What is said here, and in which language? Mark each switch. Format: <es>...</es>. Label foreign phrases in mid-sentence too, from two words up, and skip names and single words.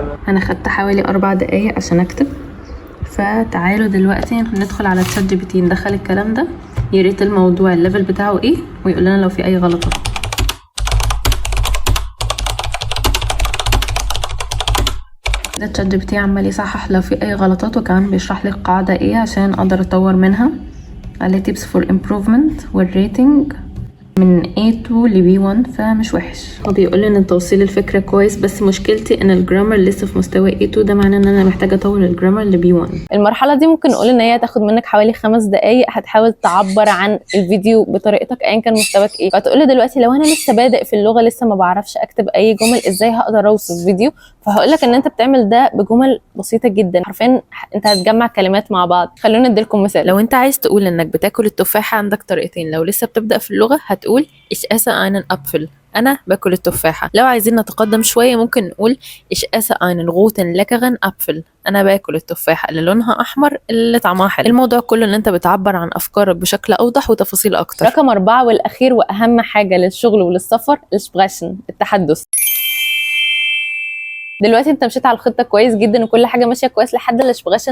<ar>انا خدت حوالي 4 دقايق عشان اكتب، فتعالوا دلوقتي ندخل على تشات جي بي تي ندخل الكلام ده يريت الموضوع الليفل بتاعه ايه ويقول لنا لو في اي غلطات. ده تشات جي بي تي عمال يصحح لو في اي غلطات، وكمان بيشرح لي القاعده ايه عشان اقدر اطور منها. قال لي</ar> <en>tips for improvement</en> <ar>والريتنج من A2 ل B1، فمش وحش. هو بيقول لي ان توصيل الفكره كويس، بس مشكلتي ان الجرامر لسه في مستوى A2، ده معناه ان انا محتاجه اطور الجرامر ل B1. المرحله دي ممكن نقول ان هي تاخد منك حوالي 5 دقايق، هتحاول تعبر عن الفيديو بطريقتك ايا كان مستواك ايه. فتقول لي دلوقتي لو انا لسه بادئ في اللغه، لسه ما بعرفش اكتب اي جمل، ازاي هقدر اوصف فيديو؟ فهقول لك ان انت بتعمل ده بجمل بسيطه جدا، حرفيا انت هتجمع كلمات مع بعض. خلونا نديلكم مثال. لو انت عايز تقول انك بتاكل التفاحه عندك طريقتين. لو لسه بتبدا في اللغه هتقول</ar> <de>ich esse einen Apfel،</de> <ar>انا باكل التفاحه. لو عايزين نتقدم شويه ممكن نقول</ar> <de>ich esse einen roten leckeren Apfel،</de> <ar>انا باكل التفاحه اللي لونها احمر اللي طعمها حلو. الموضوع كله ان انت بتعبر عن افكارك بشكل اوضح وتفاصيل اكتر. رقم 4 والاخير واهم حاجه للشغل وللسفر، السبريشن، التحدث. دلوقتي انت مشيت على الخطه كويس جدا وكل حاجه ماشيه كويس لحد الاشبغاشن.</ar>